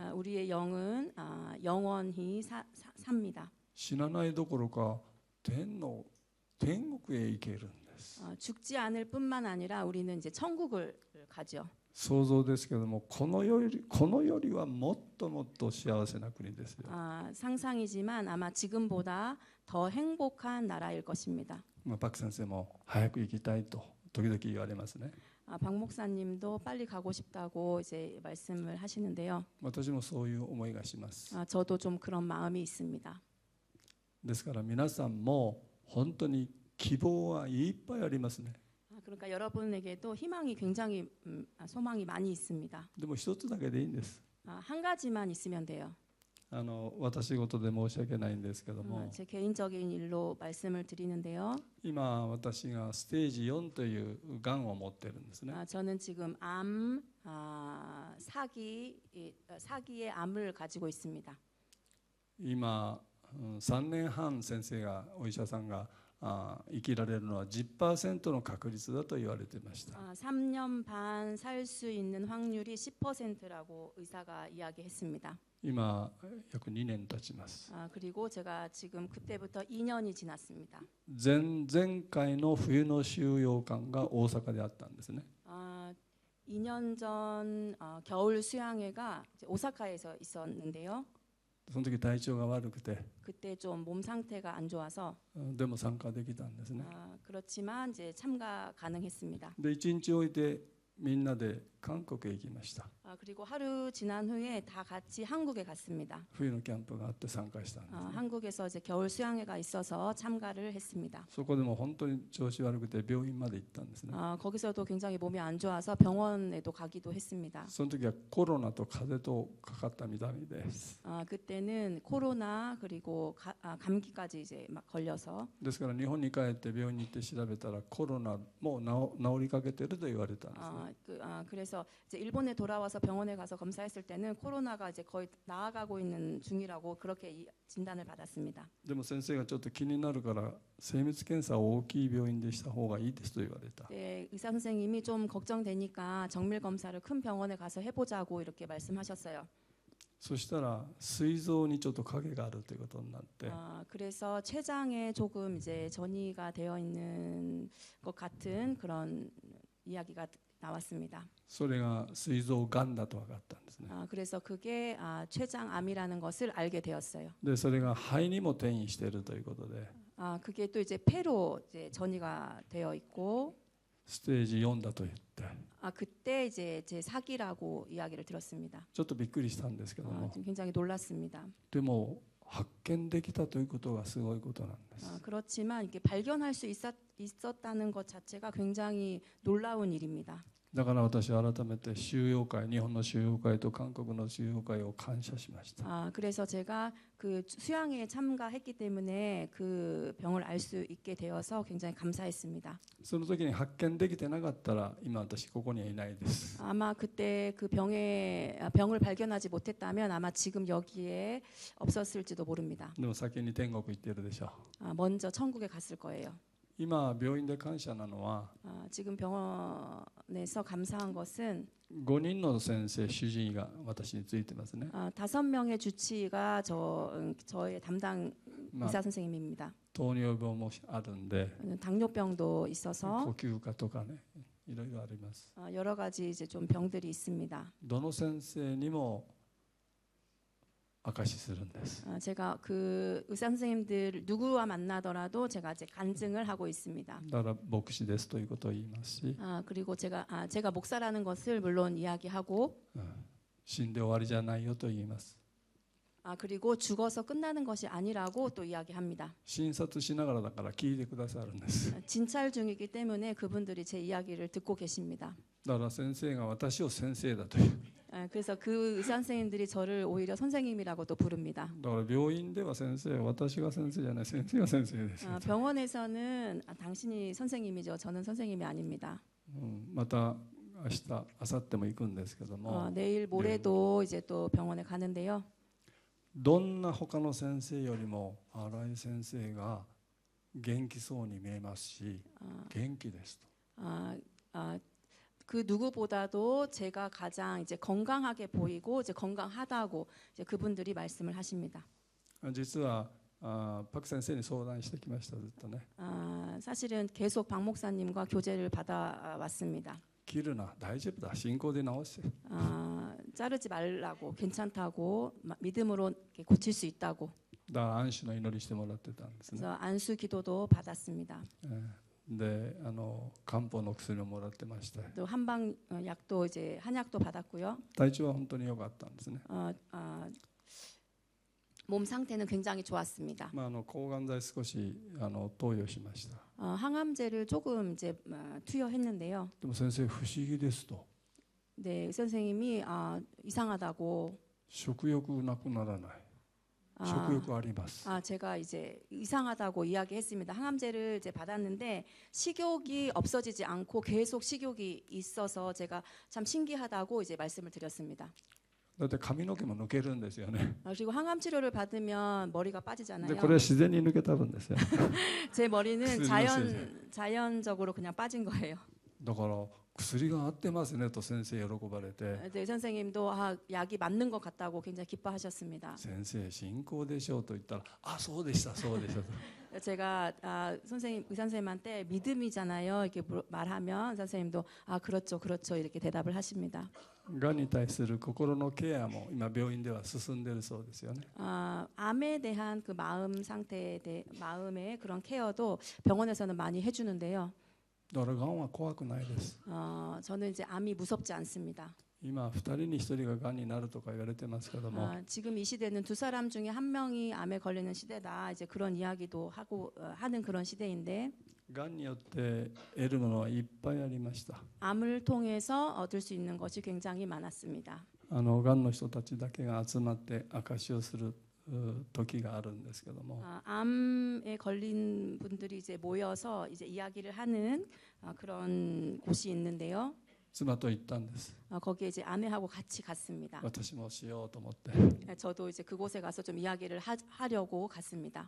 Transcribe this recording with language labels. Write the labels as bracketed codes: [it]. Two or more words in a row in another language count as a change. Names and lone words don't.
[ko] 우리의 영은 영원히 삽니다. [ja] 死なないどころか天国へ行けるんです。 [ko] 죽지 않을 뿐만 아니라 우리는 이제 천국을 가죠. [ja] 想像ですけども、このよりはもっともっと幸せな国ですよ。 [ko] 상상이지만 아마 지금보다 더 행복한 나라일 것입니다. [ja] パク先生も早く行きたいと時々言われますね。 [ko] 박 목사님도 빨리 가고 싶다고 이제 말씀을 하시는데요. [ja] 私もそういう思いがします。 [ko] 저도 좀 그런 마음이 있습니다. [ja] ですから皆さんも本当に希望はいっぱいありますね。 [ko] 그러니까 여러분에게도 희망이 굉장히 소망이 많이 있습니다. [ja] でも一つだけでいいんです。 [ko] 한 가지만 있으면 돼요. [ja] 私事で申し訳ないんですけども、 [ko] 제 개인적인 일로 말씀을 드리는데요. [ja] 今私がステージ4というがんを持ってるんですね。 [ko] 저는 지금 사기의 암을 가지고 있습니다. [ja] 今3年半先生がお医者さんが生きられるのは 10% の確率だと言われていました。 [ko] 3년 반 살 수 있는 확률이 10%라고 의사가 이야기했습니다. [ja] 今約2年経ちます。 [ko] 그리고 제가 지금 그때부터 2년이 지났습니다. [ja] 前回の冬の収容館が大阪であったんですね。 [ko] 2년 전 겨울 수양회가 오사카에서 있었는데요. [ja] その時体調が悪くて、 [ko] 그때 좀 몸 상태가 안 좋아서 [ja] でも参加できたんですね。 [ko] 그렇지만 이제 참가 가능했습니다. [ja] で1日置いてみんなで韓国へ行きました。 [ko] 그리고 하루 지난 후에 다 같이 한국에 갔습니다. [ja] 冬のキャンプがあって参加したんですね。 [ko] 한국에서 이제 겨울 수양회가 있어서 참가를 했습니다. [ja] そこでも本当に調子悪くて病院まで行ったんですね。 [ko] 거기서도 굉장히 몸이 안 좋아서 병원에도 가기도 했습니다. [ja] その時はコロナと風邪とかかったみたいです。 [ko] 그때는 코로나 그리고 감기까지 이제 막 걸려서 [ja] ですから日本に帰って病院に行って調べたらコロナもう治りかけてると言われたんですね。 [ko] 그래서 이제 일본에 돌아와서 병원에 가서 검사했을 때는 코로나가 이제 거의 나아가고 있는 중이라고 그렇게 진단을 받았습니다. [ja] でも先生がちょっと気になるから精密検査を大きい病院でした方がいいですと言われた。 [ko] 네, 의사 선생님이 좀 걱정되니까 정밀 검사를 큰 병원에 가서 해보자고 이렇게 말씀하셨어요. [ja] そしたら膵臓にちょっと影があるということになって、 [ko] 그래서 췌장에 조금 이제 전이가 되어 있는 것 같은 그런 이야기가 나왔습니다. [ja] それが膵臓がんだと分かったんですね。 [ko] 그래서 그게 췌장암이라는 것을 알게 되었어요. [ja] でそれが肺にも転移しているということで、 [ko] 그게 또 이제 폐로 이제 전이가 되어 있고 [ja] ステージ4だと言って、 [ko] 그때 이제 제 사기라고 이야기를 들었습니다. [ja] ちょっとびっくりしたんですけども、 [ko] 굉장히 놀랐습니다. [ja] でも発見できたということがすごいことなんです。 [ko] 그렇지만 이렇게 발견할 수 있었다는 것 자체가 굉장히 놀라운 일입니다. [ja] だから私は改めて収容会、日本の収容会と韓国の収容会を感謝しました。 [ko] 그래서 제가 그 수양회에 참가했기 때문에 그 병을 알 수 있게 되어서 굉장히 감사했습니다. [ja] その時に発見できてなかったら今私ここにはいないです。 [ko] 아마 그때 그 병을 발견하지 못했다면 아마 지금 여기에 없었을지도 모릅니다. [ja] でも先に天国行っているでしょう。 [ko] 먼저 천국에 갔을 거예요. [ja] 今病院で感謝なのは [ko] 지금 병원에서 감사한 것은 [ja] 5 人の先生主治医が私についてますね。 [ko] 5명의 주치의가 저의 담당 의사 선생님입니다. [ja] 糖尿病もあるんで [ko] 당뇨병도 [ja] 呼 [ko] 있어서 [ja] 吸科とかねいろいろあります。 [ko] 여러 가지 이제 좀 병들이 있습니다. [ja] どの先生にも証しするんです。 [ko] 제가 그 의사 선생님들 누구와 만나더라도 제가 이제 간증을 하고 있습니다. [ja] だから牧師ですということを言いますし、 [ko] 그리고 제가 목사라는 것을 물론 이야기하고 [ja] 死んで終わりじゃないよと言います。 [ko] 그리고 죽어서 끝나는 것이 아니라고 또 이야기합니다. [ja] 診察しながらだから聞いてくださるんです。 [ko] 진찰 중이기 때문에 그분들이 제 이야기를 듣고 계십니다. [ja] だから先生が私を先生だという。 [ko] 그래서 그 의사 선생님들이 저를 오히려 선생님이라고도 부릅니다. [ja] だから病院では先生、私が先生じゃない、先生が先生です。 [ko] 병원에서는 당신이 선생님이죠. 저는 선생님이 아닙니다. [ja] また明日、明後日も行くんですけども、 [ko] 내일 모레도 이제 또 병원에 가는데요. [ja] どんな他の先生よりも新井先生が元気そうに見えますし、元気ですと。 [ko] 그 누구보다도 제가 가장 이제 건강하게 보이고 이제 건강하다고 이제 그분들이 말씀을 하십니다. [ja] 実はパク先生に相談してきました。ずっとね。 [ko] 사실은 계속 박 목사님과 교제를 받아왔습니다. [ja] 切るな、大丈夫だ、信仰で治して。 [ko] 자르지 말라고, 괜찮다고, 믿음으로 고칠 수 있다고. [ja] だから安守の祈りしてもらってたんですね。 [ko] 그래서 안수 기도도 받았습니다. [ja] で、漢方の薬をもらってまして。 [ko] 또 한방 약도 이제 한약도 받았고요. [ja] 体調は本当に良かったんですね。 [ko] 몸 상태는 굉장히 좋았습니다. [ja] 抗がん剤少し投与しました。 [ko] 항암제를 조금 이제 투여했는데요. [ja] でも先生不思議ですと。 [ko] 네, 선생님이 이상하다고. [ja] 食欲なくならない。 食欲あります。 [ko] 제가 이제 이상하다고 이야기했습니다. 항암제를 이제 받았는데 식욕이 없어지지 않고 계속 식욕이 있어서 제가 참 신기하다고 이제 말씀을 드렸습니다. [ja] だって髪の毛も抜けるんですよね。 [ko] 그리고 항암 치료를 받으면 머리가 [ja] で [ko] 빠지잖아요. [ja] これは自然に抜けた分ですよ。 [ko] 제 머리는 자연적으로 그냥 빠진 거예요. [ja] だから薬が合ってますねと先生喜ばれて。 [ko] 네, 선생님도 약이 맞는 것 같다고 굉장히 기뻐하셨습니다. [ja] 先生信仰でしょうと言ったら、あ、そうでした、そうでしたと。 [ko] 제가 선생님 의사 선생님한테 믿음이잖아요 이렇게 말하면 선생님도 그렇죠 그렇죠 이렇게 대답을 하십니다. [ja] がんに対する心のケアも今病院では進んでいるそうですよね。 [ko] 암에 대한 그 마음 상태에 대해 마음의 그런 케어도 병원에서는 많이 해주는데요. [ja] だからがんは怖くないです。 [ko] 저는 이제 암이 무섭지 않습니다. [ja] 今2人に1人ががんになるとか言われてますけども、 [ko] 지금 이 시대는 2사람 중에 1명이 암에 걸리는 시대다. 이제 그런 이야기도 하고 하는 그런 시대인데. [ja] がんによって得るものはいっぱいありました。 [ko] 암을 통해서 얻을 수 있는 것이 굉장히 많았습니다. [ja] がんの人たちだけが集まって証しをする時があるんですけども、 [ko] 암에 걸린 분들이 이제 모여서 이제 이야기를 하는 그런 곳이 있는데요. [ja] 妻と行ったんです。 [ko] 거기에 이제 아내하고 같이 갔습니다. [ja] 私もしようと思って。 [ko] 저도 이제 그곳에 가서 좀 이야기를 하려고 갔습니다.